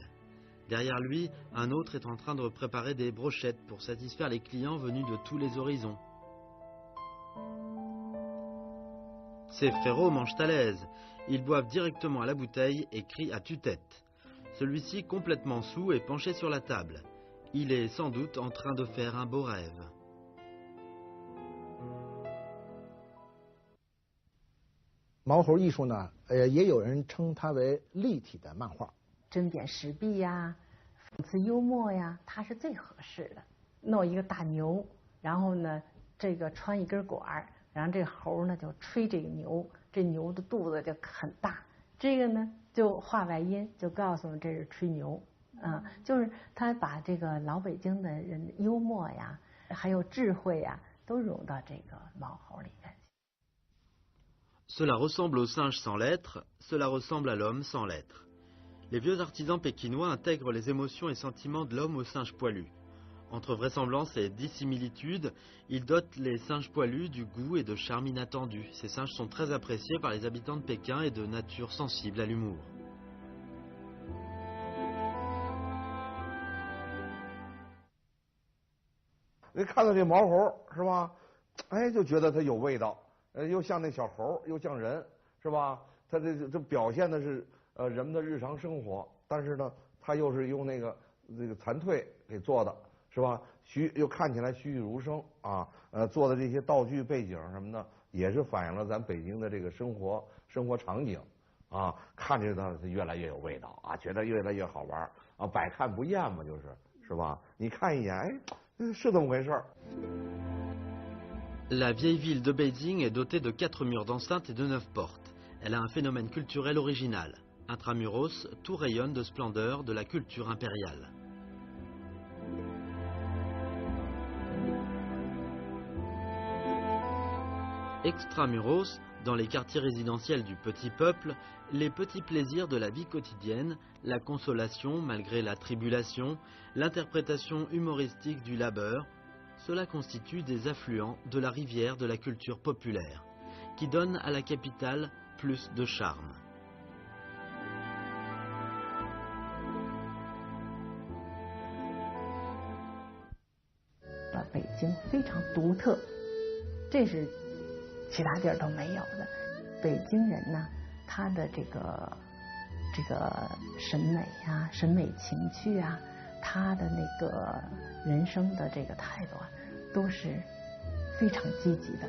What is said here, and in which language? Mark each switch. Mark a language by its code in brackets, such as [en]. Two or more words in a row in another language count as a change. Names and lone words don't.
[fr] Derrière lui, un autre est en train de préparer des brochettes pour satisfaire les clients venus de tous les horizons. Ces frérots mangent à l'aise. Ils boivent directement à la bouteille et crient à tue-tête. Celui-ci, complètement saoul, est penché sur la table. Il est sans doute en train de faire un beau rêve. [zh] 毛猴艺术呢，也有人称它为立体的漫画。针砭时弊呀，讽刺幽默呀，它是最合适的。弄一个大牛，然后呢，这个穿一根管儿，然后这猴呢就吹这个牛，这牛的肚子就很大。这个呢就画外音，就告诉我们这是吹牛啊，就是他把这个老北京的人幽默呀，还有智慧呀，都融到这个毛猴里面。 [fr] Cela ressemble au singe sans lettres, cela ressemble à l'homme sans lettres. Les vieux artisans pékinois intègrent les émotions et sentiments de l'homme au singe poilu. Entre vraisemblance et dissimilitude, il dote les singes poilus du goût et de charme inattendus. Ces singes sont très appréciés par les habitants de Pékin et de nature sensible à l'humour. [zh] 看到这毛猴是吧？哎，就觉得它有味道，又像那小猴，又像人，是吧？它这表现的是人们的日常生活，但是呢，它又是用这个残蜕给做的，是吧？又看起来栩栩如生啊，做的这些道具背景什么的，也是反映了咱北京的这个生活场景啊，看着它越来越有味道啊，觉得越来越好玩啊，百看不厌嘛，是吧？你看一眼，哎。 是这么回事儿。 [fr] La vieille ville de Beijing est dotée de 4 murs d'enceinte et de 9 portes. Elle a un phénomène culturel original. Intramuros, tout rayonne de splendeur de la culture impériale. Extramuros, dans les quartiers résidentiels du petit peuple, les petits plaisirs de la vie quotidienne, la consolation malgré la tribulation, l'interprétation humoristique du labeur, cela constitue des affluents de la rivière de la culture populaire, qui donne à la capitale plus de charme. [zh] 北京非常独特，这是 其他地儿都没有的。北京人呢，他的这个审美啊、审美情趣啊，他的那个人生的这个态度啊，都是非常积极的。